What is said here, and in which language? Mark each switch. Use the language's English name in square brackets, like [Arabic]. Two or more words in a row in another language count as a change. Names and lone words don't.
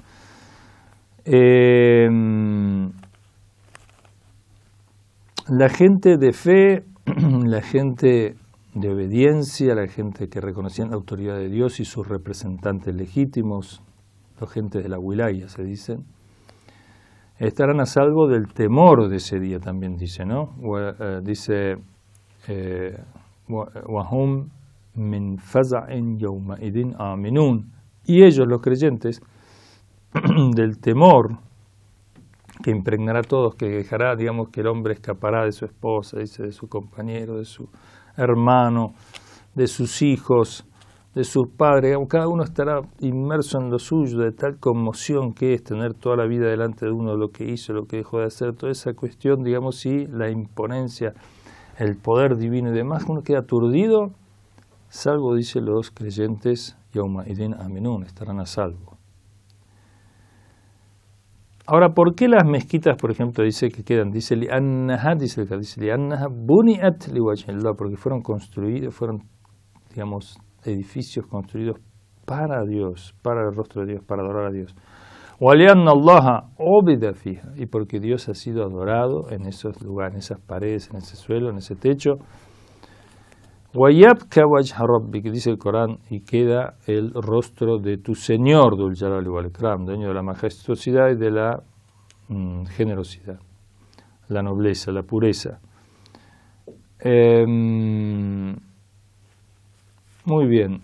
[Spanish] La gente de fe, la gente de obediencia, la gente que reconocía la autoridad de Dios y sus representantes legítimos, la gente de la wilaya se dicen, estarán a salvo del temor de ese día, también dice, ¿no? [Arabic] Dice وَهُمْ مِنْ فَزَعٍ يَوْمَئِذٍ آمِنُونَ, [Spanish] y ellos, los creyentes, del temor que impregnará a todos, que dejará, digamos, que el hombre escapará de su esposa, dice, de su compañero, de su hermano, de sus hijos, de sus padres, cada uno estará inmerso en lo suyo, de tal conmoción que es tener toda la vida delante de uno, lo que hizo, lo que dejó de hacer, toda esa cuestión, digamos, y la imponencia, el poder divino y demás, uno queda aturdido, salvo, dice, los creyentes, [Arabic] يومئذ آمنون, [Spanish] estarán a salvo. Ahora, ¿por qué las mezquitas, por ejemplo, dice que quedan? [Arabic] Dice li'annaha, dice لأنها بنيت لوجه الله, [Spanish] porque fueron construidos, digamos, edificios construidos para Dios, para el rostro de Dios, para adorar a Dios. [Arabic] وَلِأَنَّ اللَّهَ عُبِدَ فِيهَا, [Spanish] y porque Dios ha sido adorado en esos lugares, en esas paredes, en ese suelo, en ese techo. [Arabic] وَيَبْكَ وَجْهَ رَبِّكَ, [Spanish] dice el Corán, y queda el rostro de tu Señor, [Arabic] ذو الجلال والإكرام, [Spanish] dueño de la majestuosidad y de la generosidad, la nobleza, la pureza. Muy bien.